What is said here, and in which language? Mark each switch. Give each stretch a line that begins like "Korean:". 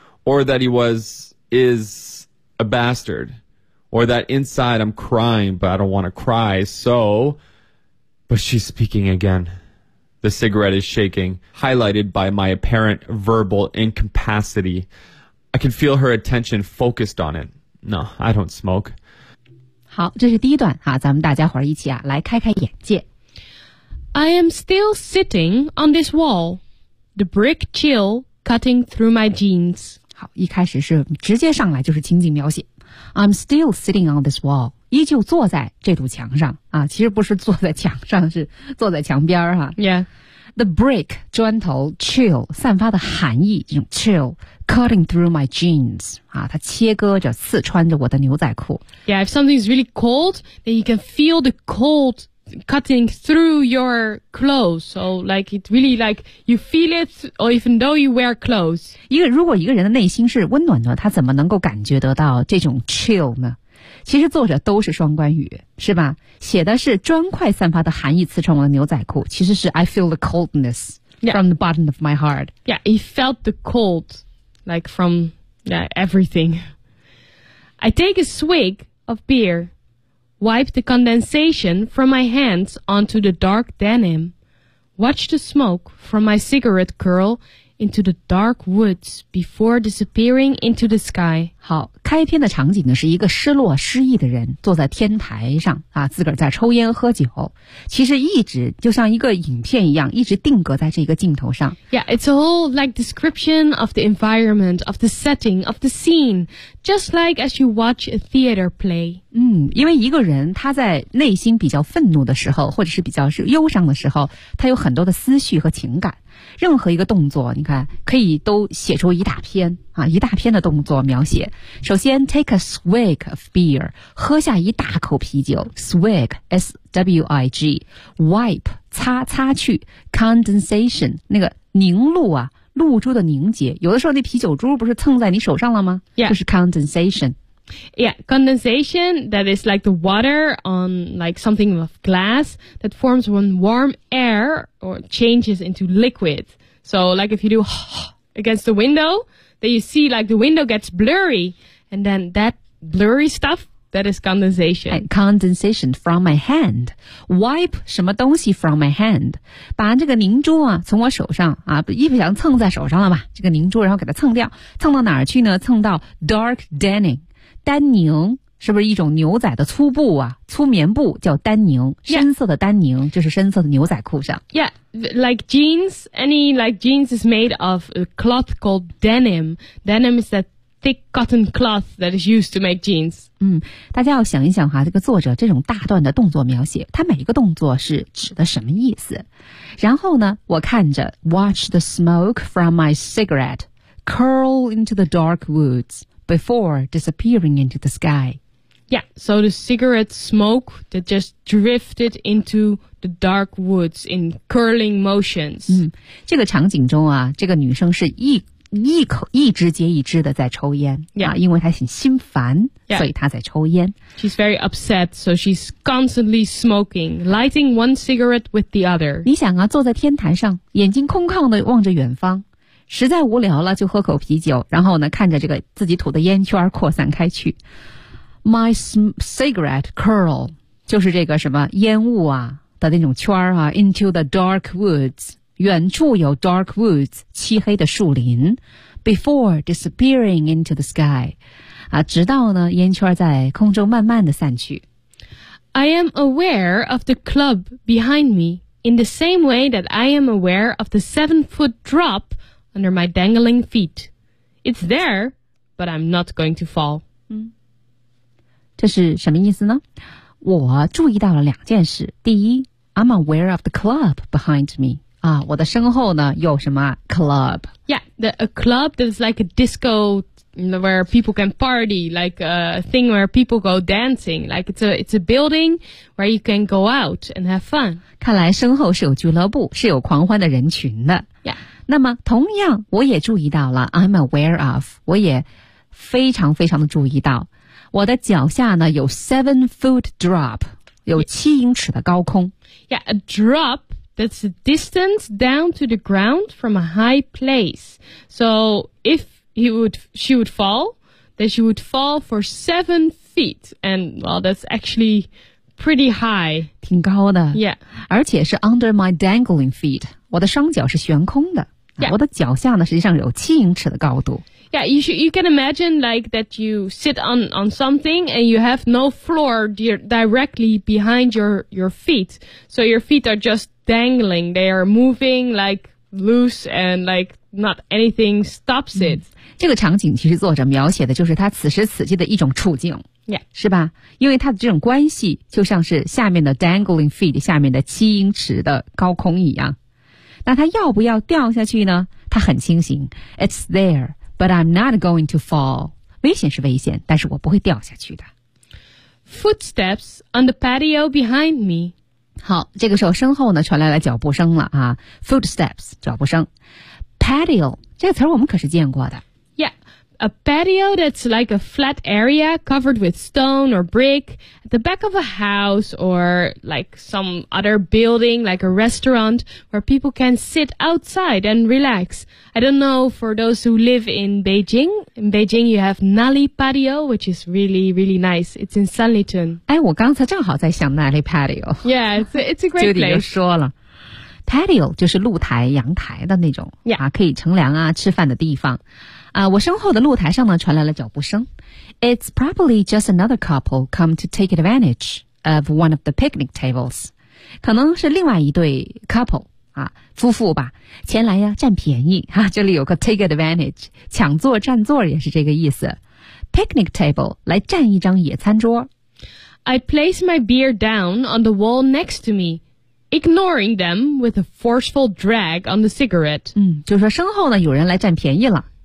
English: Or that he is a bastard, or that inside I'm crying but I don't want to cry, so... But she's speaking again. The cigarette is shaking, highlighted by my apparent verbal incapacity. I can feel her attention focused on it. No, I don't smoke.
Chinese: 好，这是第一段啊，咱们大家伙一起啊，来开开眼界。
English: I am still sitting on this wall, the brick chill cutting through my jeans.
Chinese: 好，一开始是直接上来就是情景描写。
English: I'm still sitting on this wall，
Chinese: 依旧坐在这堵墙上啊，其实不是坐在墙上，是坐在墙边哈、啊。
English: Yeah， the brick
Chinese: 砖头 chill 散发的寒意，这种
English: chill cutting through my jeans
Chinese: 啊，它切割着、刺穿着我的牛仔裤。
English: Yeah， if something is really cold， then you can feel the cold cutting through your clothes. So like it really like you feel it, or even though you wear clothes.
Chinese: 一个如果一个人的内心是温暖的，他怎么能够感觉得到这种 chill 呢？其实作者都是双关语，是吧？写的是砖块散发的寒意刺穿我的牛仔裤，其实是
English: I feel the coldness、 yeah. from the bottom of my heart. Yeah, he felt the cold like from yeah, everything. I take a swig of beer. Wipe the condensation from my hands onto the dark denim. Watch the smoke from my cigarette curl into the dark woods before disappearing into the sky.
Chinese: 好，开篇的场景呢是一个失落失意的人坐在天台上啊，自个儿在抽烟喝酒。其实一直就像一个影片一样，一直定格在这个镜头上。
English: Yeah, it's a whole like description of the environment, of the setting, of the scene, just like as you watch a theater play.
Chinese: 嗯，因为一个人他在内心比较愤怒的时候，或者是比较是忧伤的时候，他有很多的思绪和情感。任何一个动作你看可以都写出一大篇啊，一大篇的动作描写。首先
English: take a swig of beer,
Chinese: 喝下一大口啤酒 swig, S-W-I-G, wipe, 擦擦去 condensation, 那个凝露啊，露珠的凝结，有的时候那啤酒珠不是蹭在你手上了吗、
English: yeah.
Chinese: 就是 condensation。
English: Yeah, condensation, that is like the water on like something of glass that forms when warm air or changes into liquid. So like if you do against the window, then you see like the window gets blurry. And then that blurry stuff, that is condensation. And condensation from my hand. Wipe
Chinese: 什么东西
English: from my hand.
Chinese: 把这个凝珠啊从我手上啊，一不想蹭在手上了吧，这个凝珠然后给它蹭掉。蹭到哪儿去呢？蹭到 dark denning。丹宁是不是一种牛仔的粗布啊？粗棉布叫丹宁，深色的丹宁就是深色的牛仔裤上。
English: Yeah, like jeans, any like jeans is made of a cloth called denim. Denim is that thick cotton cloth that is used to make jeans.
Chinese: 嗯，大家要想一想哈，这个作者这种大段的动作描写，他每一个动作是指的什么意思？然后呢，我看着
English: watch the smoke from my cigarette curl into the dark woods. Before disappearing into the sky. Yeah, so the cigarette smoke that just drifted into the dark woods in curling motions.
Chinese: 嗯，这个场景中啊，这个女生是一支接一支的在抽烟、
English: yeah.
Chinese: 啊，因为她很心烦、
English: yeah.
Chinese: 所以她在抽烟。
English: She's very upset, so she's constantly smoking, lighting one cigarette with the other.
Chinese: 你想啊，坐在天台上，眼睛空旷的望着远方。实在无聊了就喝口啤酒，然后呢看着这个自己吐的烟圈扩散开去。
English: My cigarette curl,
Chinese: 就是这个什么烟雾啊的那种圈啊 ,
English: into the dark woods,
Chinese: 远处有 dark woods, 漆黑的树林 ,
English: before disappearing into the sky,
Chinese: 啊直到呢烟圈在空中慢慢的散去。
English: I am aware of the club behind me, in the same way that I am aware of the 7-foot drop,under my dangling feet. It's there, but I'm not going to fall.、
Chinese: 嗯、这是什么意思呢？我注意到了两件事。第一 ,
English: I'm aware of the club behind me.、
Chinese: 啊、我的身后呢有什么 club?
English: Yeah, a club that is like a disco where people can party, like a thing where people go dancing. Like it's a building where you can go out and have fun.
Chinese: 看来身后是有俱乐部，是有狂欢的人群的。
English: Yeah.
Chinese: 那么同样我也注意到了
English: I'm aware of
Chinese: 我也非常非常的注意到我的脚下呢有 7-foot drop 有七英尺的高空
English: Yeah, a drop that's a distance down to the ground from a high place. So if she would fall, then she would fall for 7 feet. And well, that's actually pretty high.
Chinese: 挺高的
English: Yeah.
Chinese: 而且是
English: under my dangling feet.
Chinese: 我的双脚是悬空的
English: Yeah.
Chinese: 我的脚下呢，实际上有七英尺的高度。
English: Yeah, you can imagine like that you sit on something and you have no floor directly behind your feet. So your feet are just dangling. They are moving like loose and like not anything stops it.、
Chinese: 嗯、这个场景其实作者描写的就是他此时此际的一种处境。
English: Yeah.
Chinese: 是吧？因为他的这种关系就像是下面的 dangling feet 下面的七英尺的高空一样。那他要不要掉下去呢？他很清醒。
English: It's there, but I'm not going to fall.
Chinese: 危险是危险，但是我不会掉下去的。
English: Footsteps on the patio behind me.
Chinese: 好，这个时候身后呢传来了脚步声了啊。 Footsteps, 脚步声。Patio, 这个词我们可是见过的。
English: Yeah, a patio that's like a flat area covered with stone or brick at the back of a house or like some other building like a restaurant where people can sit outside and relax. I don't know for those who live in Beijing you have Nali Patio which is really really nice. It's in Sanlitun.
Chinese: 哎，我刚才正好在想 Nali Patio.
English: Yeah, it's a great place.
Chinese: 就你又说了。patio 就是露台、阳台的那种、
English: yeah.
Chinese: 啊，可以乘凉啊、吃饭的地方。啊，我身后的露台上呢传来了脚步声。
English: It's probably just another couple come to take advantage of one of the picnic tables.
Chinese: 可能是另外一对 couple 啊，夫妇吧，前来呀占便宜啊。这里有个 take advantage， 抢座占座也是这个意思。 Picnic table 来占一张野餐桌。
English: I place my beer down on the wall next to me, ignoring them with a forceful drag on the cigarette.
Chinese: 嗯，就是说身后呢有人来占便宜了。